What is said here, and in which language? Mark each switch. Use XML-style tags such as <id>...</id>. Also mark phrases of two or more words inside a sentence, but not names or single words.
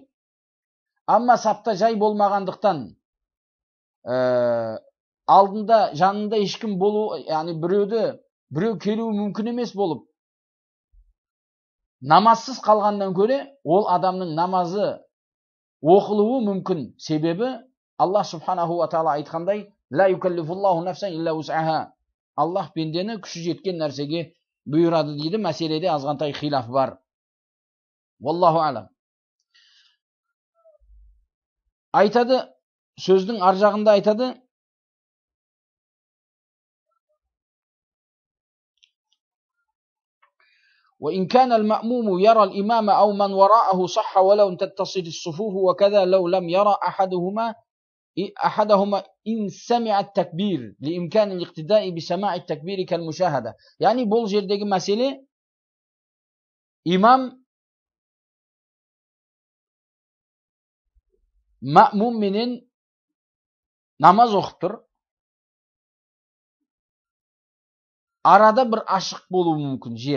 <kk>Амма сапта жай болмағандықтан, алдында, жанында ешкім болу, яғни біреу келуі мүмкін емес болып, намазсыз қалғаннан көре, ол адамның намазы оқылуы мүмкін.</kk> <ar>Себебі Аллах سبحانه وتعالى айтқандай, لا يكلف الله نفسا إلا وسعها.</ar> <kk>Аллах пендені күші жеткен нәрсеге бұйырады дейді. Мәселеде азғантай хилаф бар.</kk> <ar>والله أعلم.</ar> <kk>Айтады, сөздің ар жағында айтады,</kk> <ar>وإن كان المأموم يرى الإمام أو من وراءه صح ولو تتصل الصفوف وكذا لو لم يرى أحدهما إن سمع التكبير لإمكان الاقتداء بسماع التكبير كالمشاهدة.</ar> <kk>يعني бұл жердегі мәселе, имам мa'мум менен намаз оқып тұр. Арада бір ашық болуы мүмкін, жер.</kk>